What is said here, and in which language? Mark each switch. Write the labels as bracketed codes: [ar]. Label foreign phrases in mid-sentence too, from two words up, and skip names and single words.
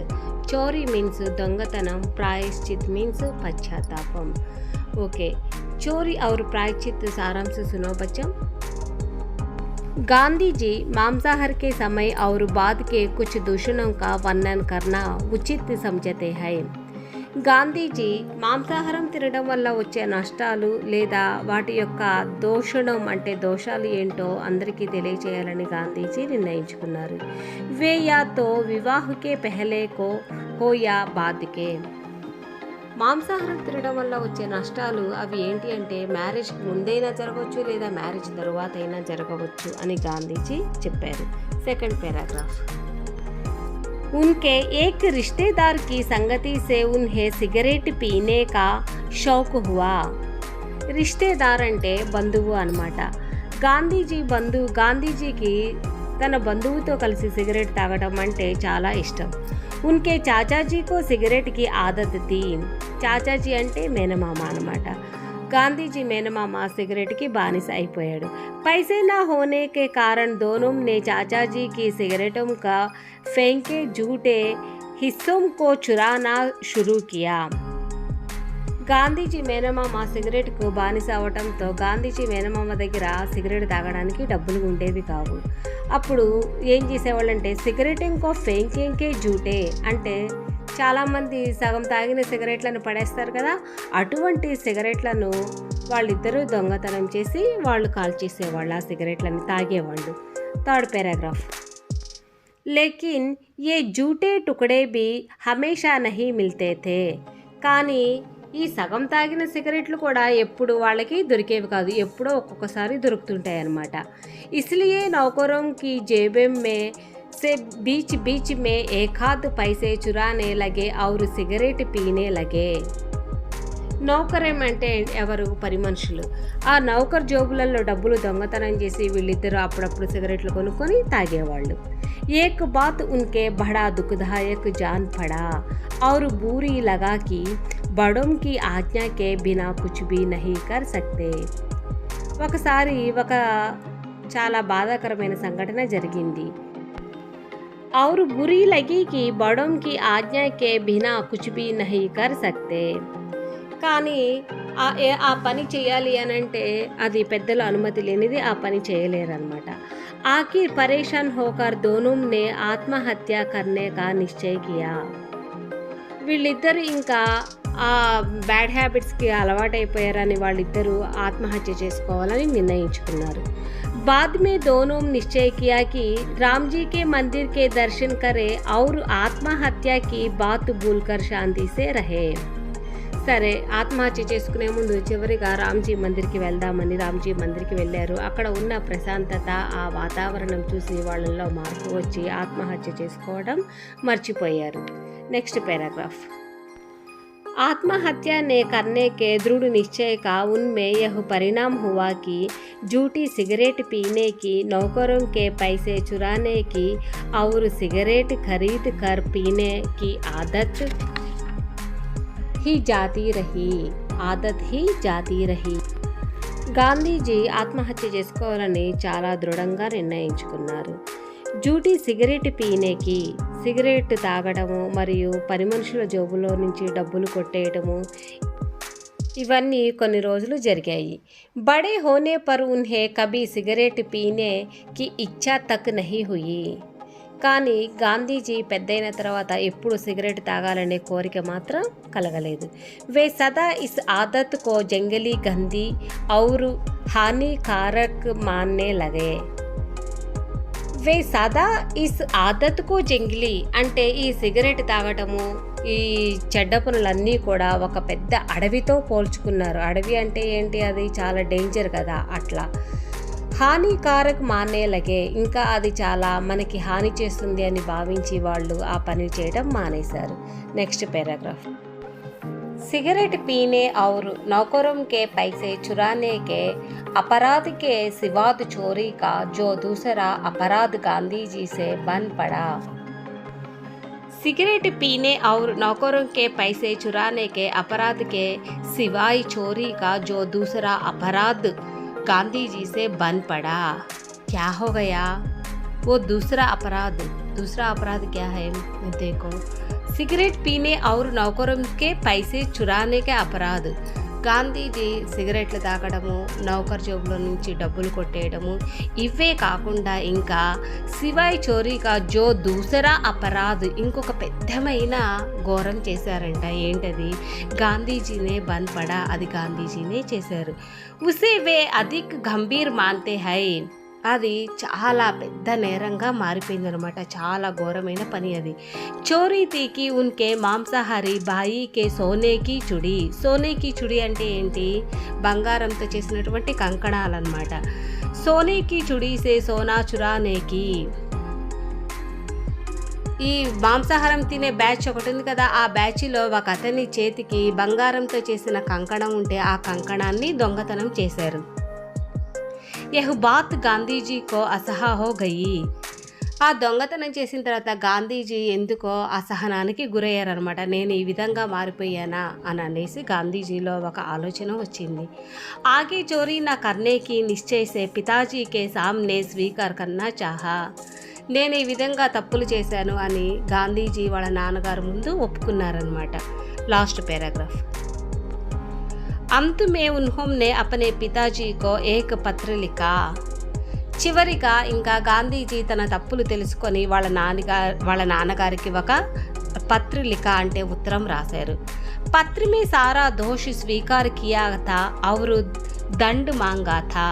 [hi] चोरी मीन्स दొంగతనం, प्रायश्चित मीन्स पश्चातापम। ओके, चोरी और प्रायश्चित सारांश सुनो बच्चों। गांधी जी मांसाहार के समय और बाद के कुछ दूषणों का वर्णन करना उचित समझते हैं। [te] గాంధీజీ మాంసాహారం తినడం వల్ల వచ్చే నష్టాలు లేదా వాటి యొక్క దోషణం అంటే దోషాలు ఏంటో అందరికీ తెలియచేయాలని గాంధీజీ నిర్ణయించుకున్నారు। [hi] वे या तो विवाह के पहले को हो या बाद के। [te] మాంసాహారం తినడం వల్ల వచ్చే నష్టాలు అవి ఏంటి అంటే మ్యారేజ్కి ముందైనా జరగవచ్చు లేదా మ్యారేజ్ తరువాత అయినా జరగవచ్చు అని గాంధీజీ చెప్పారు। [en] second paragraph. [hi] उनके एक रिश्तेदार की संगति से उन्हें सिगरेट पीने का शौक हुआ। [te] रिश्तेदार అంటే బంధువు అన్నమాట। గాంధీజీకి తన బంధువుతో కలిసి సిగరెట్ తాగడం అంటే చాలా ఇష్టం। [hi] उनके चाचाजी को सिगरेट की आदत थी। [te] చాచాజీ అంటే మేనమామ అన్నమాట। गांधीजी మేనమామ [hi] सिगरेट की [te] बानिस అయిపోయాడు। [hi] पैसे न होने के कारण दोनों ने चाचाजी की सिगरेटों का फेंके जूठे हिस्सों को चुराना शुरू किया। [te] గాంధీజీ మేనమామ సిగరెట్కు బానిస అవడంతో గాంధీజీ మేనమామ దగ్గర సిగరెట్ తాగడానికి డబ్బులు ఉండేవి కావు। అప్పుడు ఏం చేసేవాళ్ళంటే సిగరెట్ ఇంకో [hi] फेंकेंके जूठे [te] అంటే చాలామంది సగం తాగిన సిగరెట్లను పడేస్తారు కదా, అటువంటి సిగరెట్లను వాళ్ళిద్దరూ దొంగతనం చేసి వాళ్ళు కాల్చేసేవాళ్ళు, ఆ సిగరెట్లను తాగేవాళ్ళు। [en] third paragraph. [hi] लेकिन ये झूठे टुकड़े भी हमेशा नहीं मिलते थे। [te] కానీ ఈ సగం తాగిన సిగరెట్లు కూడా ఎప్పుడు వాళ్ళకి దొరికేవి కాదు, ఎప్పుడో ఒక్కొక్కసారి దొరుకుతుంటాయి అన్నమాట। [hi] इसलिए नौकरों की जेबों में से बीच बीच में एक आध पैसे चुराने लगे और सिगरेट पीने लगे। [te] నౌకరేం అంటే ఎవరు? పని మనుషులు। ఆ నౌకర్ జోబులలో డబ్బులు దొంగతనం చేసి వీళ్ళిద్దరూ అప్పుడప్పుడు సిగరెట్లు కొనుక్కొని తాగేవాళ్ళు। [hi] एक बात उनके बड़ा दुखदायक जान पड़ा और बुरी लगा कि बड़ों की आज्ञा के बिना कुछ भी नहीं कर सकते। [te] ఒకసారి ఒక చాలా బాధాకరమైన సంఘటన జరిగింది। [hi] और बुरी लगी कि बड़ों की आज्ञा के बिना कुछ भी नहीं कर सकते। [te] కానీ ఆ పని చేయాలి అని అంటే అది పెద్దల అనుమతి లేనిది ఆ పని చేయలేరన్నమాట। [hi] आखिर परेशान होकर दोनों ने आत्महत्या करने का निश्चय किया। [te] వీళ్ళిద్దరు ఇంకా ఆ [en] bad habitski [te] అలవాటైపోయారని వాళ్ళిద్దరూ ఆత్మహత్య చేసుకోవాలని నిర్ణయించుకున్నారు। [hi] बाद में दोनों निश्चय किया कि राम जी के मंदिर के दर्शन करें और आत्महत्या की बात भूलकर शांति से रहे। [te] సరే, ఆత్మహత్య చేసుకునే ముందు చివరిగా రామ్జీ మందిర్కి వెళ్దామని రామ్జీ మందిర్కి వెళ్ళారు। అక్కడ ఉన్న ప్రశాంతత, ఆ వాతావరణం చూసి వాళ్ళల్లో మార్పు వచ్చి ఆత్మహత్య చేసుకోవడం మర్చిపోయారు। [en] next paragraph. [hi] आत्महत्या ने करने के दृढ़ निश्चय का उनमें यह परिणाम हुआ कि झूठी सिगरेट पीने की, नौकरों के पैसे चुराने की और सिगरेट खरीद कर पीने की आदत ही जाती रही। [te] గాంధీజీ ఆత్మహత్య చేసుకోవాలని చాలా దృఢంగా నిర్ణయించుకున్నారు। [hi] जूठी सिगरेट पीनेकी, [te] సిగరెట్ తాగడము మరియు పని మనుషుల జోబులో నుంచి డబ్బులు కొట్టేయడము ఇవన్నీ కొన్ని రోజులు జరిగాయి। [hi] बड़े होने पर उन्हें कभी सिगरेट पीने की इच्छा तक नहीं हुई। [te] కానీ గాంధీజీ పెద్దయిన తర్వాత ఎప్పుడు సిగరెట్ తాగాలనే కోరిక మాత్రం కలగలేదు। [hi] वे सदा इस आदत को जंगली गंदी और हानिकारक मानने लगे। वे सदा इस आदत को जंगली [te] అంటే ఈ సిగరెట్ తాగటము, ఈ చెడ్డ పనులన్నీ కూడా ఒక పెద్ద అడవితో పోల్చుకున్నారు। అడవి అంటే ఏంటి? అది చాలా డేంజర్ కదా, అట్లా। [hi] हानिकारक माने लगे, [te] ఇంకా అది చాలా మనకి హాని చేస్తుంది అని భావించి వాళ్ళు ఆ పని చేయడం మానేశారు। [en] next paragraph. [hi] सिगरेट पीने और नौकरों के पैसे चुराने के अपराध के सिवा चोरी का जो दूसरा अपराध गांधी जी से बन पड़ा। सिगरेट पीने और नौकरों के पैसे चुराने के अपराध के सिवाय चोरी का जो दूसरा अपराध गांधी जी से बन पड़ा। क्या हो गया वो दूसरा अपराध क्या है? देखो, सिगरेट पीने और నౌకరం के पैसे चुराने के अपराध। [te] గాంధీజీ సిగరెట్లు తాగడము, నౌకర్ జేబులో నుంచి డబ్బులు కొట్టేయడము, ఇవే కాకుండా ఇంకా [hi] सिवाय चोरीगा जो दूसरा अपराध, [te] ఇంకొక పెద్దమైన ఘోరం చేశారంట. ఏంటది? [hi] गांधीजीने बंद पड़ा, [te] అది గాంధీజీనే చేశారు. [hi] उसे वे अधिक गंभीर मानते है, [te] అది చాలా పెద్ద నేరంగా మారిపోయిందనమాట. చాలా ఘోరమైన పని అది. [hi] चोरी थीकि उनके मांसाहारी भाईके सोनेकी चूड़ी [te] అంటే ఏంటి? బంగారంతో చేసినటువంటి కంకణాలన్నమాట. [hi] सोनेकी चूड़ीसे सोना चुरानेकी. [te] ఈ మాంసాహారం తినే బ్యాచ్ ఒకటి ఉంది కదా, ఆ బ్యాచ్లో ఒక అతని చేతికి బంగారంతో చేసిన కంకణం ఉంటే ఆ కంకణాన్ని దొంగతనం చేశారు. [hi] यह बात गांधीजीको असहा हो गई. [te] ఆ దొంగతనం చేసిన తర్వాత గాంధీజీ ఎందుకో అసహనానికి గురయ్యారనమాట. నేను ఈ విధంగా మారిపోయానా అని అనేసి గాంధీజీలో ఒక ఆలోచన వచ్చింది. [hi] आगे चोरी ना करनेकी निश्चयसे पिताजीके सामने स्वीकार कन्ना चाहा. [te] నేను ఈ విధంగా తప్పులు చేశాను అని గాంధీజీ వాళ్ళ నాన్నగారు ముందు ఒప్పుకున్నారనమాట. [en] last paragraph. [hi] अंत में उन्होंने अपने पिताजी को एक पत्र लिखा. [te] చివరిగా ఇంకా గాంధీజీ తన తప్పులు తెలుసుకొని వాళ్ళ నాన్నగారికి ఒక పత్రిక అంటే ఉత్తరం రాశారు. [hi] పత్ర में सारा दोष स्वीकार किया था और दंड मांगा था.